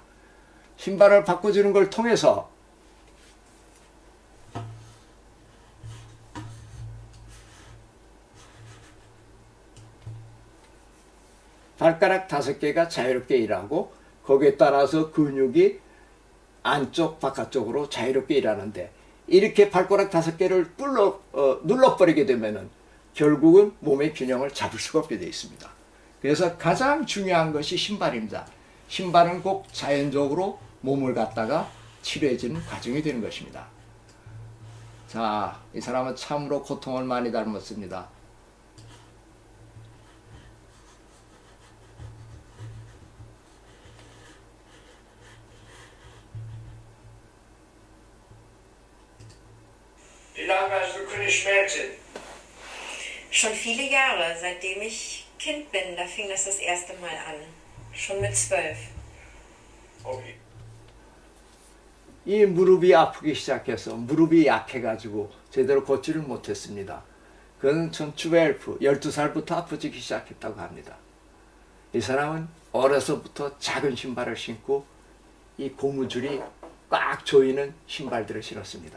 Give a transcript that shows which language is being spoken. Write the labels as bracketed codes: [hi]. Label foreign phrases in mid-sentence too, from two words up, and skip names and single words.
[ko] 신발을 바꿔주는 걸 통해서 발가락 5개가 자유롭게 일하고 거기에 따라서 근육이 안쪽 바깥쪽으로 자유롭게 일하는데 이렇게 발가락 5개를 눌러버리게 되면은 결국은 몸의 균형을 잡을 수가 없게 되어 있습니다. 그래서 가장 중요한 것이 신발입니다. 신발은 꼭 자연적으로 몸을 갖다가 치료해주는 과정이 되는 것입니다. 자, 이 사람은 참으로 고통을 많이 닮았습니다. [de] Wie lange hast du keine Schmerzen? Schon viele Jahre, seitdem ich Kind bin, da fing das erste Mal an. Schon mit 12. Okay. [ko] 이 무릎이 아프기 시작해서 무릎이 약해가지고 제대로 걷지를 못했습니다. 그는 전 12살부터 아프기 시작했다고 합니다. 이 사람은 어려서부터 작은 신발을 신고 이 고무줄이 꽉 조이는 신발들을 신었습니다.